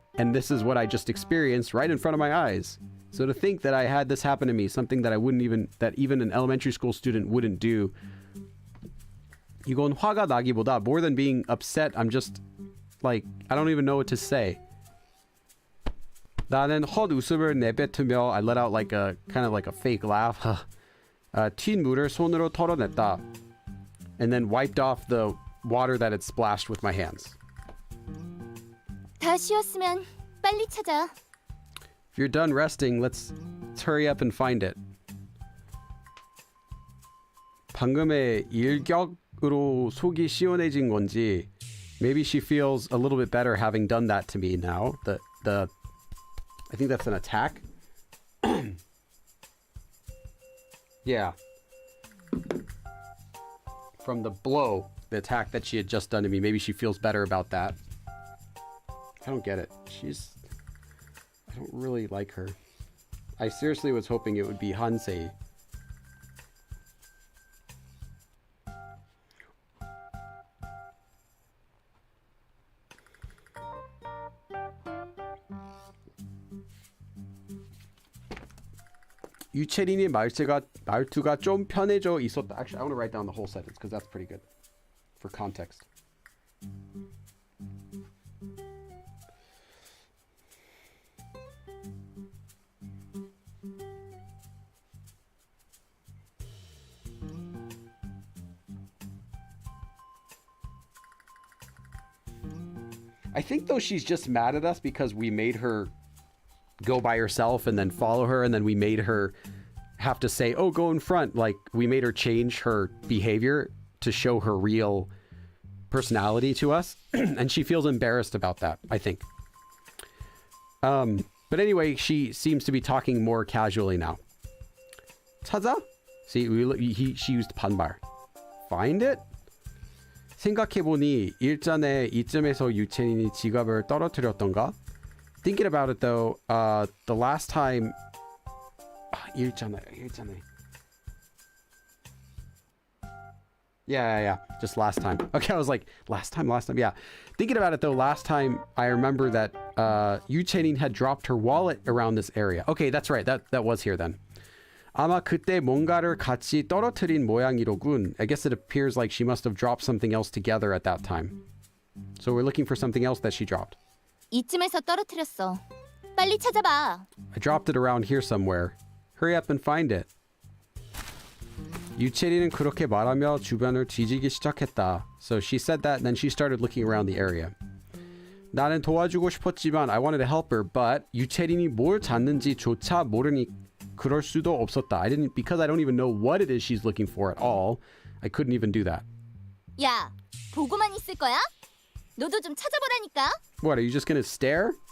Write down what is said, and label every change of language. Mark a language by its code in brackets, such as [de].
[en] And this is what I just experienced right in front of my eyes. So to think that I had this happen to me, something that that even an elementary school student wouldn't do. [ko] 이건 화가 나기보다, [en] more than being upset, I'm just like, I don't even know what to say. [ko] 나는 헛웃음을 내뱉으며, [en] I let out like a kind of like a fake laugh. [ko] 튄 물을 손으로 털어냈다. [en] And then wiped off the water that had splashed with my hands. [ko] 다 쉬었으면 빨리 찾아. [en] If you're done resting, let's hurry up and find it. [ko] 방금의 일격으로 속이 시원해진 건지 [en] maybe she feels a little bit better having done that to me now. The I think that's an attack. Yeah. From the blow, the attack that she had just done to me, maybe she feels better about that. I don't get it. I don't really like her. I seriously was hoping it would be Hansei. [ko] 유채린의 말투가 좀 편해져 있었다. [en] Actually, I want to write down the whole sentence because that's pretty good for context. I think though she's just mad at us because we made her go by herself and then follow her, and then we made her have to say, oh, go in front. Like, we made her change her behavior to show her real personality to us. And she feels embarrassed about that, I think. But anyway, she seems to be talking more casually now. [ko] 찾아? [en] See, she used 반발. Find it? [ko] 생각해보니 일전에 이쯤에서 유채린이 지갑을 떨어뜨렸던가? [en] Thinking about it though, the last time 일전에. Yeah, just last time. Okay, I was like, last time, yeah. Thinking about it though, last time I remember that Yu Chenin had dropped her wallet around this area. Okay, that's right, that was here then. [ko] 아마 그때 뭔가를 같이 떨어뜨린 모양이로군. [en] I guess it appears like she must have dropped something else together at that time. So we're looking for something else that she dropped. [ko] 이쯤에서 떨어뜨렸어. 빨리 찾아봐. [en] I dropped it around here somewhere. Hurry up and find it. [ko] 유채리는 그렇게 말하며 주변을 뒤지기 시작했다. [en] So she said that and then she started looking around the area. [ko] 나는 도와주고 싶었지만 [en] I wanted to help her, but [ko] 유채린이 뭘 찾는지조차 모르니 그럴 수도 없었다. [en] Because I don't even know what it is she's looking for at all. I couldn't even do that. [ko] 야, 보고만 있을 거야? 너도 좀 찾아보라니까. [en] What, are you just gonna stare?